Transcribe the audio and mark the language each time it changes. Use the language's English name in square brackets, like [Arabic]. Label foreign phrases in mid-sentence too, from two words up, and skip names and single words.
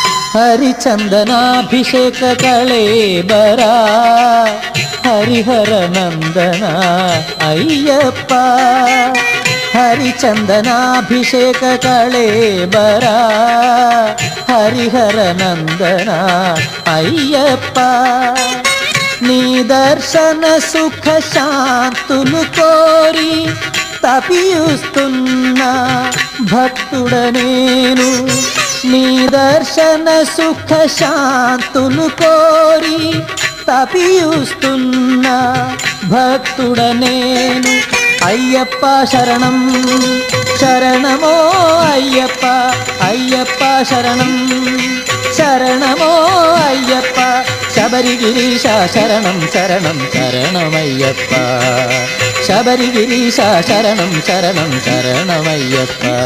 [Sanskrit] ಹರಿಚಂದನಾಭಿಷೇಕ ಕಳೇಬರ ಹರಿಹರ ನಂದನ ಅಯ್ಯಪ್ಪ ಹರಿಚಂದನಾಭಿಷೇಕ ಕಳೇಬರ ಹರಿಹರ ನಂದನ ಅಯ್ಯಪ್ಪ [Telugu] నీ దర్శన సుఖ శాంతులు కోరి తపియుస్తున్న భక్తుడనేను నీ దర్శన సుఖ శాంతులు కోరి తపియుస్తున్న భక్తుడనేను అయ్యప్ప శరణం శరణమో అయ్యప్ప అయ్యప్ప శరణం శరణమో అయ్యప్ప శబరిగిరీశ శరణం శరణం శరణమయ్యప్ప శబరిగిరీశ శరణం శరణం శరణమయ్యప్ప